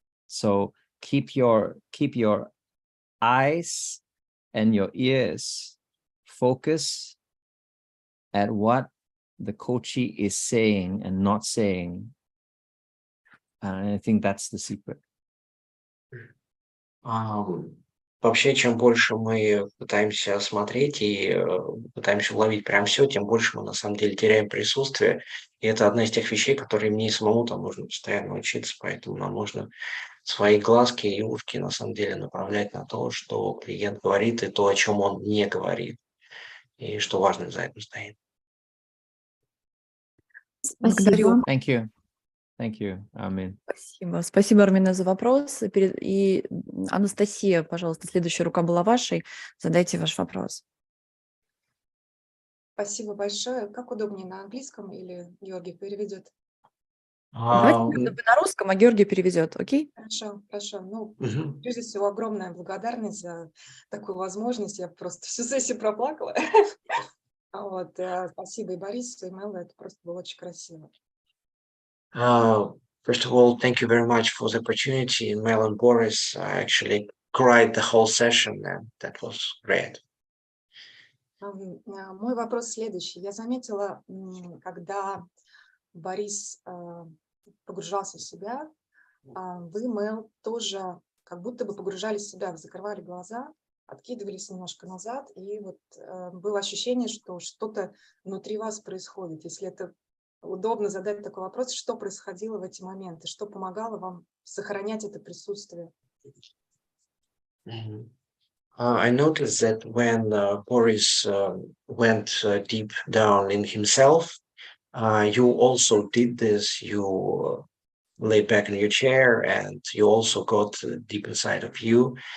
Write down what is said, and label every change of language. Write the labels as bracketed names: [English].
[English] So keep your eyes and your ears focus at what the coachee is saying and not saying. And I think that's the secret. [Russian] Вообще, чем больше мы пытаемся смотреть и пытаемся уловить прям все, тем больше мы на самом деле теряем присутствие. И это одна из тех вещей, которые мне и самому там нужно постоянно учиться, поэтому нам нужно свои глазки и ушки на самом деле направлять на то, что клиент говорит, и то, о чем он не говорит, и что важно за этим стоит. Благодарю. [English] Thank you, Armin. [Russian] Спасибо, Армина, за вопрос. И Анастасия, пожалуйста, следующая рука была вашей. Задайте ваш вопрос. Спасибо большое. Как удобнее, на английском или Георгий переведет? Давайте на русском, а Георгий переведет, окей? Хорошо. Ну, прежде всего, огромная благодарность за такую возможность. Я просто всю сессию проплакала. Вот, спасибо и Борису, и Мелу. Это просто было очень красиво. [English] First of all, thank you very much for the opportunity. Mel and Boris, I actually cried the whole session, and that was great. [Russian] Мой вопрос следующий. Я заметила, когда Борис погружался в себя, вы, Мел, тоже как будто бы погружались в себя, вы закрывали глаза, откидывались немножко назад, и вот было ощущение, что что-то внутри вас происходит. Если это удобно задать такой вопрос, что происходило в эти моменты, что помогало вам сохранять это присутствие? [English] I noticed that when Boris went deep down in himself, you also did this. You lay back in your chair and you also got deep inside of you.